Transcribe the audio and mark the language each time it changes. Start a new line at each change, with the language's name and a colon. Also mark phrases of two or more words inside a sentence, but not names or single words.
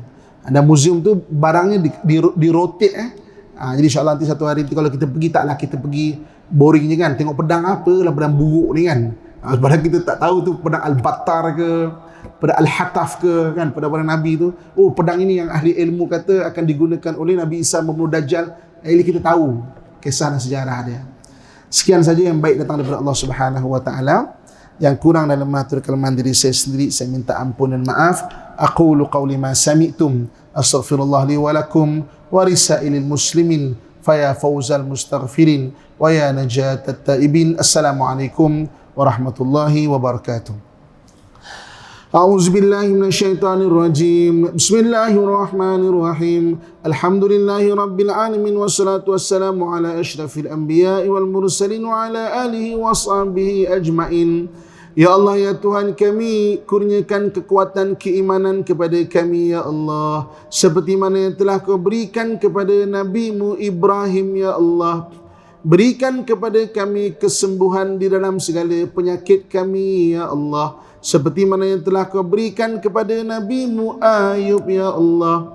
Malay: Ada museum tu barangnya di rotate jadi
Arabic: إن شاء الله
Malay: nanti satu hari kalau kita pergi, taklah kita pergi boring je kan, tengok pedang apa lah, pedang buruk ni kan. Padahal kita tak tahu tu pedang Al-Battar ke, pedang Al-Hataf ke kan, pedang Nabi tu. Oh, pedang ini yang ahli ilmu kata akan digunakan oleh Nabi Isa membunuh Dajjal. Jadi kita tahu kisah dan sejarah dia. Sekian saja yang baik datang daripada Allah
Arabic: سبحانه وتعالى.
Malay: Yang kurang dalam mengatur kelemahan diri saya sendiri, saya minta ampun dan maaf.
Arabic: أقول قولي ما سمعتم، أستغفر الله لي ولكم ولسائر المسلمين، فيا فوز المستغفرين ويا نجاة التائبين. السلام عليكم ورحمة الله وبركاته. أعوذ بالله من الشيطان الرجيم. بسم الله الرحمن الرحيم. الحمد لله رب العالمين والصلاة والسلام على أشرف الأنبياء والمرسلين وعلى آله وصحبه أجمعين. يا الله,
Malay: ya Tuhan kami, kurniakan kekuatan keimanan kepada kami,
Arabic: يا الله,
Malay: seperti mana yang telah Kau berikan kepada Nabi-Mu Ibrahim,
Arabic: يا الله.
Malay: Berikan kepada kami kesembuhan di dalam segala penyakit kami,
Arabic: يا الله,
Malay: seperti mana yang telah Kau berikan kepada Nabi-Mu Ayub,
Arabic: يا الله.